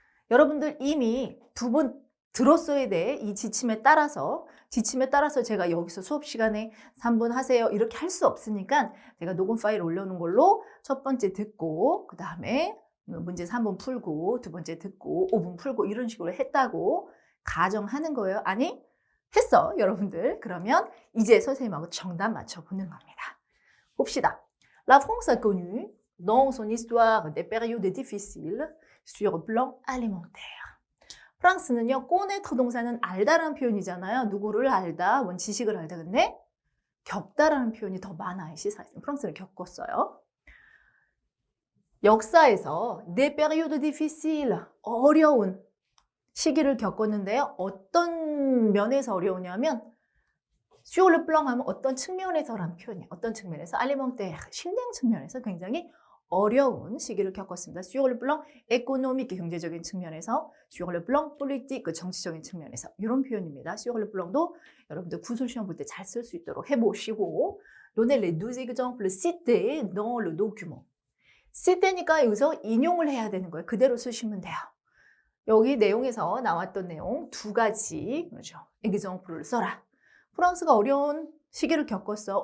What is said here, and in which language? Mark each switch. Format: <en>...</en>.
<ko>여러분들 이미 2번 들었어야 돼. 이 지침에 따라서 제가 여기서 수업 시간에 3분 하세요 이렇게 할 수 없으니까 제가 녹음 파일 올려놓은 걸로 첫 번째 듣고 그 다음에 문제 3분 풀고 2번째 듣고 5분 풀고 이런 식으로 했다고 가정하는 거예요. 아니 했어, 여러분들. 그러면 이제 선생님하고 정답 맞춰보는 겁니다. 봅시다.</ko> <fr>La France a connu dans son histoire des périodes difficiles sur le plan alimentaire.</fr> <ko>프랑스는요, connaître 동사는 알다라는 표현이잖아요. 누구를 알다, 뭔 지식을 알다. 근데 겪다라는 표현이 더 많아요, 시사에서. 프랑스는 겪었어요. 역사에서</ko> <fr>des périodes difficiles,</fr> <ko>어려운 시기를 겪었는데요. 어떤 면에서 어려우냐면 sur le plan 하면 어떤 측면에서라는 표현이에요. 어떤 측면에서 alimentaire, 식량 측면에서 굉장히 어려운 시기를 겪었습니다.</ko> <fr>sur le plan économique,</fr> <ko>경제적인 측면에서,</ko> <fr>sur le plan politique,</fr> <ko>정치적인 측면에서 이런 표현입니다. sur le plan도 여러분들 구술 시험 볼 때 잘 쓸 수 있도록 해보시고</ko> <fr>donnez les 12 exemples cités dans le document.</fr> <ko>cité니까 여기서 인용을 해야 되는 거예요. 그대로 쓰시면 돼요. 여기 내용에서 나왔던 내용 두 가지, 그렇죠? example를 써라. 프랑스가 어려운 시기를 겪었어.</ko>